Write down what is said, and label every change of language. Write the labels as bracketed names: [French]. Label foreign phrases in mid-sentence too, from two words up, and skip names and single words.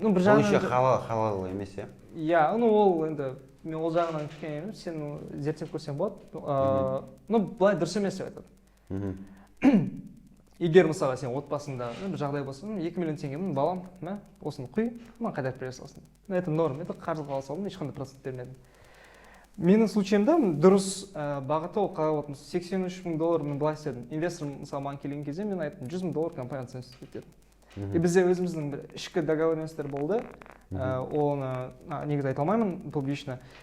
[Kazakh] Ол еще халал емес, иә? Иә, ол енді мен ол жағынан кішкене емес, сен зерттеп көрсең болады. Былай дұрыс емес деп айтады. Егер мысалға сен отбасында бір жағдай болса, 2 миллион теңгемін балам, осыны құй, маған қайтарып бере салсын. [Russian] Это норм, это [Kazakh] қарызға ала салдым, ешқандай процент бермедім. Менің случайымда дұрыс бағыты ол қалай болатын. $83 мың мен былай істедім. Инвестор мысалы маған келген кезде мен айттым, $100 мың компания оцениваться дедім. И бізде өзіміздің бір ішкі договоренностьтер болды. Оны негізі айта алмаймын публично.